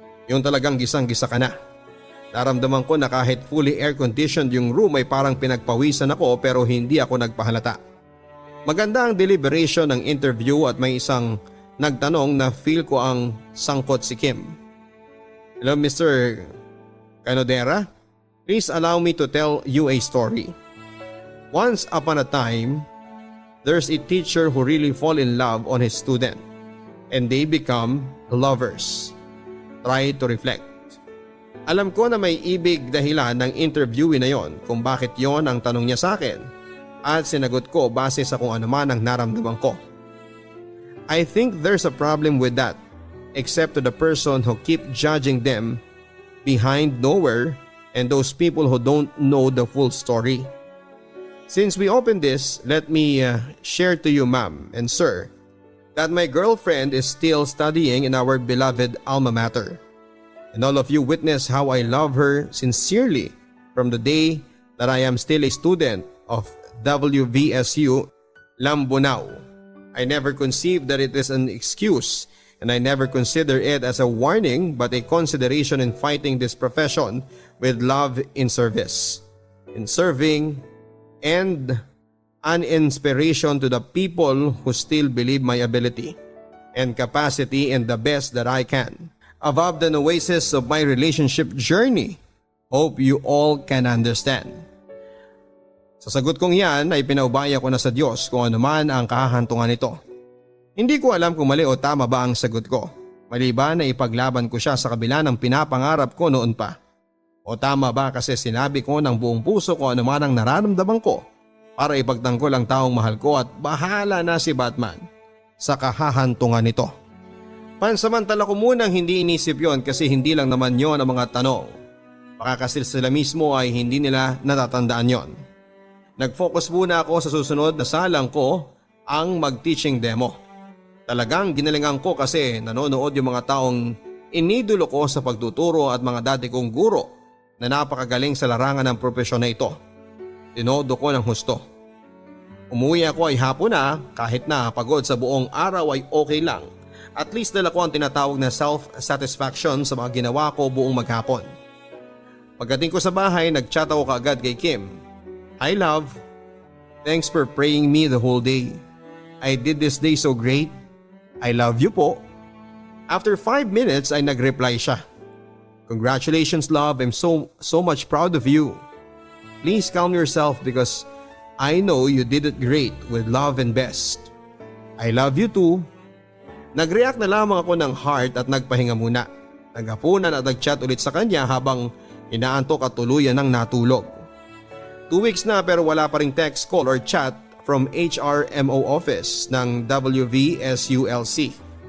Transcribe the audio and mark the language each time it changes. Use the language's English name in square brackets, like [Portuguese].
[Filipino] Yung talagang gisang-gisa ka na. Naramdaman ko na kahit fully air-conditioned yung room ay parang pinagpawisan ako pero hindi ako nagpahalata. Maganda ang deliberation ng interview at may isang nagtanong na feel ko ang sangkot si Kim. [English] Hello Mr. Canodera, please allow me to tell you a story. Once upon a time, there's a teacher who really fall in love on his student and they become lovers. Try to reflect. [Filipino] Alam ko na may ibig dahilan ng interviewee na yon kung bakit yon ang tanong niya sa akin. At sinagot ko base sa kung ano man ang naramdaman ko. [English] I think there's a problem with that, except to the person who keep judging them behind nowhere and those people who don't know the full story. Since we opened this, let me share to you, ma'am and sir, that my girlfriend is still studying in our beloved alma mater. And all of you witness how I love her sincerely from the day that I am still a student of WVSU Lambunao. I never conceived that it is an excuse, and I never consider it as a warning but a consideration in fighting this profession with love in service, in serving, and an inspiration to the people who still believe my ability and capacity in the best that I can. Above the oasis of my relationship journey, hope you all can understand. [Filipino] Sa sagot kong yan ay pinaubaya ko na sa Diyos kung ano man ang kahahantungan nito. Hindi ko alam kung mali o tama ba ang sagot ko, maliban na ipaglaban ko siya sa kabila ng pinapangarap ko noon pa. O tama ba kasi sinabi ko ng buong puso ko ano man ang nararamdaman ko para ipagtanggol ang taong mahal ko at bahala na si Batman sa kahahantungan nito. Pansamantala ko munang hindi inisip yon kasi hindi lang naman yon ang mga tanong. Baka kasi sila mismo ay hindi nila natatandaan yon. Nag-focus muna ako sa susunod na salang ko ang mag-teaching demo. Talagang ginalingan ko kasi nanonood yung mga taong inidolo ko sa pagtuturo at mga dati kong guro na napakagaling sa larangan ng propesyon na ito. Tinodo ko ng husto. Umuwi ako ay hapon na, kahit na pagod sa buong araw ay okay lang. At least dala ko ang tinatawag na self-satisfaction sa mga ginawa ko buong maghapon. Pagdating ko sa bahay, nag-chat ako kaagad kay Kim. [English] Hi love, thanks for praying me the whole day. I did this day so great. I love you po. After 5 minutes [Filipino] ay nag-reply siya. [English] Congratulations love, I'm so much proud of you. Please calm yourself because I know you did it great with love and best. I love you too. [Filipino] Nag-react na lamang ako ng heart at nagpahinga muna. Naghapunan at nag-chat ulit sa kanya habang inaantok at tuluyan ng natulog. 2 weeks na pero wala pa ring [English] text, call or chat from HRMO office [Filipino] ng WVSULC.